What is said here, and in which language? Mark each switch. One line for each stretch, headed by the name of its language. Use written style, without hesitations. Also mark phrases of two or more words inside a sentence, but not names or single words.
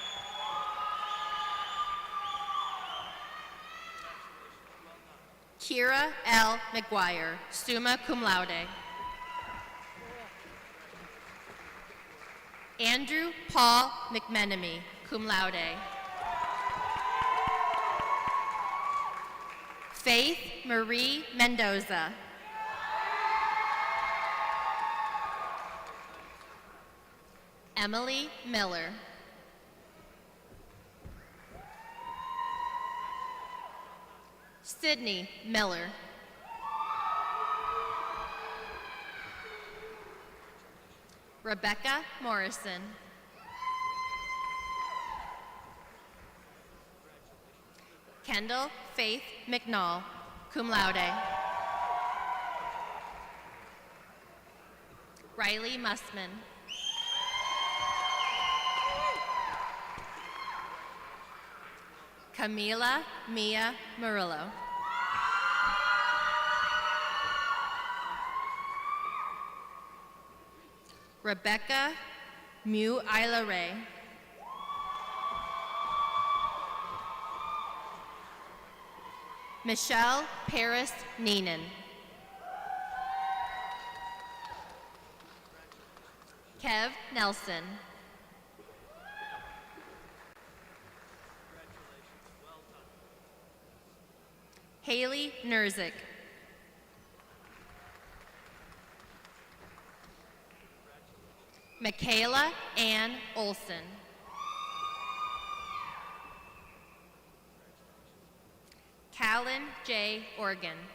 English: Kira L. McGuire,
Latin: summa cum laude.
English: Andrew Paul McMenemy,
Latin: cum laude.
English: Faith Marie Mendoza. Emily Miller. Sydney Miller. Rebecca Morrison. Kendall Faith McNall,
Latin: cum laude.
English: Riley Mussman. Camila Mia Murillo. Rebecca Mu Isla Ray. Michelle Paris Neenan. Kev Nelson. Haley Nerzik. Michaela Ann Olson. Callan J. Organ.